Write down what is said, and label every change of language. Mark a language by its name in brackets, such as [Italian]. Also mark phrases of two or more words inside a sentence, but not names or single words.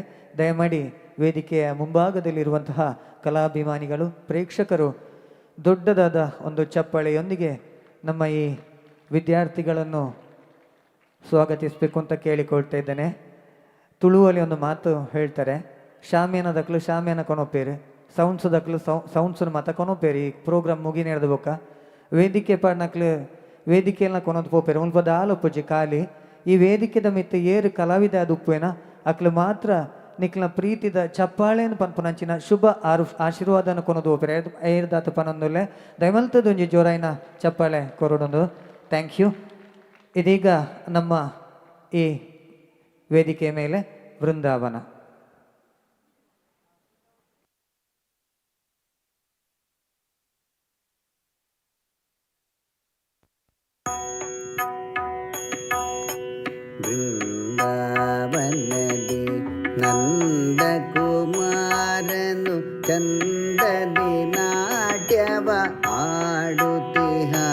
[Kannada] ದಯಮಾಡಿ ವೇದಿಕೆಯ ಮುಂಭಾಗದಲ್ಲಿರುವಂತಹ ಕಲಾಭಿಮಾನಿಗಳು, ಪ್ರೇಕ್ಷಕರು ದೊಡ್ಡದಾದ ಒಂದು ಚಪ್ಪಾಳೆಯೊಂದಿಗೆ ನಮ್ಮ ಈ ವಿದ್ಯಾರ್ಥಿಗಳನ್ನು ಸ್ವಾಗತಿಸಬೇಕು ಅಂತ ಕೇಳಿಕೊಳ್ತಾ ಇದ್ದೇನೆ. ತುಳುವಲ್ಲಿ ಒಂದು ಮಾತು ಹೇಳ್ತಾರೆ, [Tulu] ಶಾಮಿಯಾನದಕ್ಲು ಶಾಮಿಯಾನ ಕೊನೊಪ್ಪೇರು, ಸೌಂಡ್ಸದಕ್ಲು ಸೌಂಡ್ಸನ್ನು ಮಾತ ಕೊನೊಪ್ಪೇರು. ಈ ಪ್ರೋಗ್ರಾಮ್ ಮುಗಿ ನಡೆದ ಬೊಕ್ಕ ವೇದಿಕೆ ಪಾಡ್ನಕ್ಲು ವೇದಿಕೆಯನ್ನ ಕೊನೊಂದು ಪೋಪೇರು ಮುಲ್ಪದ ಆಲೊಪ್ಪುಜಿ ಖಾಲಿ ಈ ವೇದಿಕೆದ ಮಿತ್ತ ಏರು ಕಲಾವಿದ ಅದು ಉಪ್ಪೇನ ಅಕ್ಲು ಮಾತ್ರ ನಿಕ್ಲ ಪ್ರೀತಿದ ಚಪ್ಪಾಳೆಯನ್ನು ಪನ್ಪುನಂಚಿನ ಶುಭ ಆಶೀರ್ವಾದನ ಕೊನೋದು ಹೋಗ್ತಾರೆ ಏರ್ದಾತ ಪನೊಂದುಲ್ಲೆ ದಯಮಲ್ತದ ಒಂಜಿ ಜೋರಾಯಿನ ಚಪ್ಪಾಳೆ ಕೊರಡೊಂದು. [English] Thank you. [Kannada] ಇದೀಗ ನಮ್ಮ ಈ ವೇದಿಕೆಯ ಮೇಲೆ ವೃಂದಾವನ. ಬೃಂದಾವನದಿ ನಂದಕುಮಾರನು ಚಂದದಿ ನಾಟ್ಯವ ಆಡುತ್ತಿಹ.